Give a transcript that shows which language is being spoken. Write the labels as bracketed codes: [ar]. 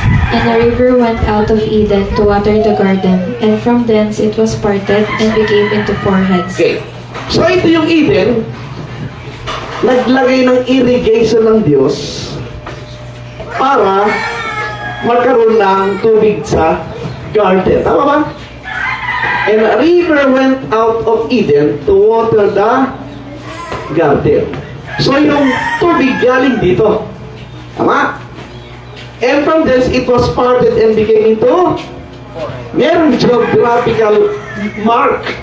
[en] And a river went out of Eden to water the garden, and from thence it was parted and became into 4 heads. Okay. [tl] So ito yung Eden, naglagay ng irrigation ng Diyos para magkaroon ng tubig sa garden. Tama ba? [en] And a river went out of Eden to water the garden. [tl] So yung tubig galing dito. Tama? [en] And from this, it was parted and became into [tl] merong [en] geographical mark.